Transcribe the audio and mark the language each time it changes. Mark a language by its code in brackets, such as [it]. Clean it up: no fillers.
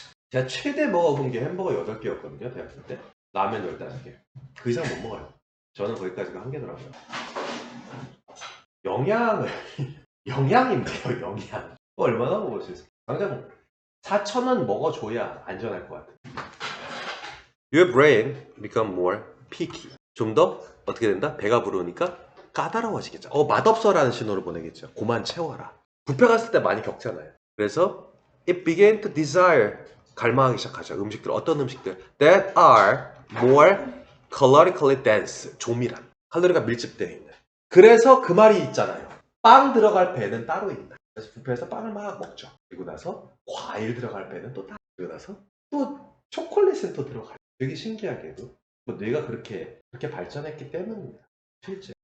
[ko] 제가 최대 먹어본 게 햄버거 8개였거든요. 대학교 때. 라면 15개. 그 이상 못 먹어요. 저는 거기까지가 한계더라고요. 영양인데요. 영양. 얼마나 먹을 수 있어요? 당장 4,000원 먹어줘야 안전할 것 같아요. [en] Your brain become more picky. [ko] 좀 더 어떻게 된다? 배가 부르니까 까다로워지겠죠. 맛없어라는 신호를 보내겠죠. 고만 채워라. 뷔페 갔을 때 많이 겪잖아요. 그래서 [en] it began to desire. [ko] 갈망하기 시작하죠. 음식들, 어떤 음식들 [en] that are more calorically dense. [ko] 조밀한. 칼로리가 밀집되어 있는. 그래서 그 말이 있잖아요. 빵 들어갈 배는 따로 있다. 그래서 뷔페에서 빵을 막 먹죠. 그리고 나서 과일 들어갈 배는 또 따로. 그리고 나서 또 초콜릿은 또 들어가요. 되게 신기하게도 뇌가 그렇게 발전했기 때문입니다. 실제.